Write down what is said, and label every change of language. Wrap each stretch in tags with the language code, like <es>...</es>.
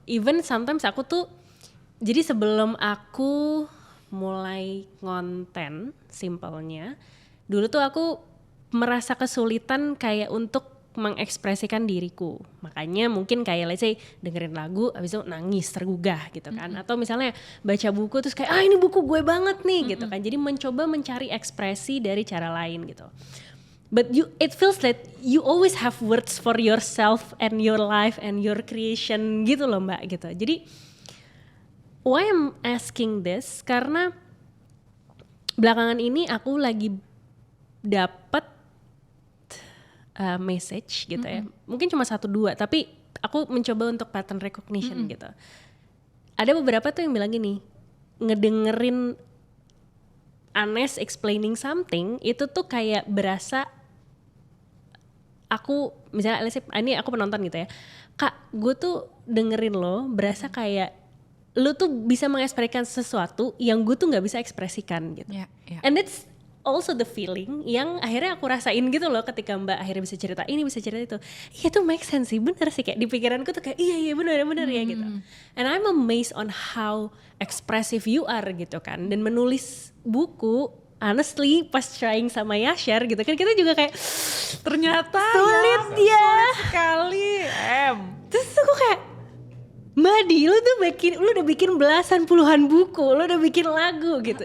<en>Even sometimes</en> <id>aku tuh, jadi sebelum aku mulai ngonten, simpelnya, dulu tuh aku merasa kesulitan kayak untuk mengekspresikan diriku. Makanya mungkin kayak</id> <en>let's say</en> <id>dengerin lagu abis itu nangis tergugah gitu kan. Atau misalnya baca buku terus kayak ini buku gue banget nih gitu kan. Jadi mencoba mencari ekspresi dari cara lain gitu.</id> <en>But it feels like you always have words for yourself and your life and your creation gitu loh Mbak gitu.</en> <id>Jadi</id> <en>why I'm asking this,</en> <id>karena belakangan ini aku lagi dapat message gitu ya. Mungkin cuma 1-2 tapi aku mencoba untuk pattern recognition gitu. Ada beberapa tuh yang bilang gini, ngedengerin Anes</id> <en>explaining something</en> <id>itu tuh kayak berasa aku, misalnya ini aku penonton gitu ya, Kak gue tuh dengerin lo berasa kayak lo tuh bisa mengekspresikan sesuatu yang gue tuh gak bisa ekspresikan gitu.</id> <en>And it's also the feeling</en> <id>yang akhirnya aku rasain gitu loh ketika Mbak akhirnya bisa cerita ini, bisa cerita itu. Iya tuh make sense sih, bener sih, kayak di pikiranku tuh kayak iya bener ya gitu.</id> <en>And I'm amazed on how expressive you are gitu kan.</en> <id>Dan menulis buku, honestly pas trying sama Yashar gitu kan, kita juga kayak ternyata sulit sulit sekali. Terus aku kayak Mbak Di, lu udah bikin belasan puluhan buku, lu udah bikin lagu gitu.</id>